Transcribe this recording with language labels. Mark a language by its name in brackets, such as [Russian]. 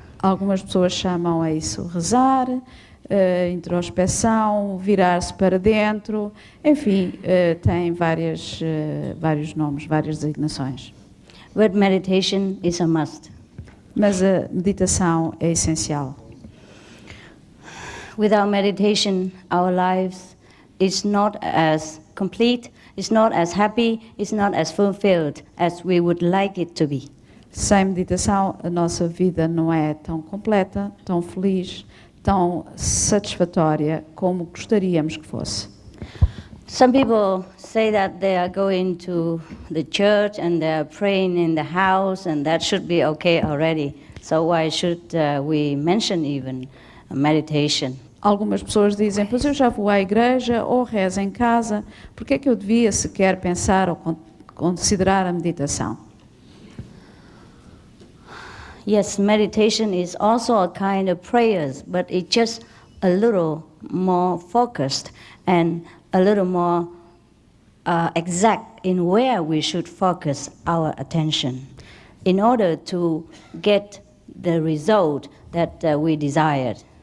[Portuguese] Algumas pessoas chamam a isso rezar, introspeção, virar-se para dentro, enfim, tem vários nomes, várias designações. [English] But meditation is a must. [Portuguese] Mas a meditação é essencial. [English] Without meditation, our lives is not as complete, it's not as happy, it's not as fulfilled as we would like it to be. [Portuguese] Sem meditação, a nossa vida não é tão completa, tão feliz, tão satisfatória como gostaríamos que fosse. [English] Some people say that they are going to the church and they are praying in the house, and that should be okay already. So why should we mention even meditation? [Portuguese] Algumas pessoas dizem, pois eu já vou à igreja ou rezo em casa, por que é que eu devia sequer pensar ou considerar a meditação? [English] Yes, meditation is also a kind of prayers, but it's just a little more focused and a little more exact in where we should focus our attention in order to get the result that we desired.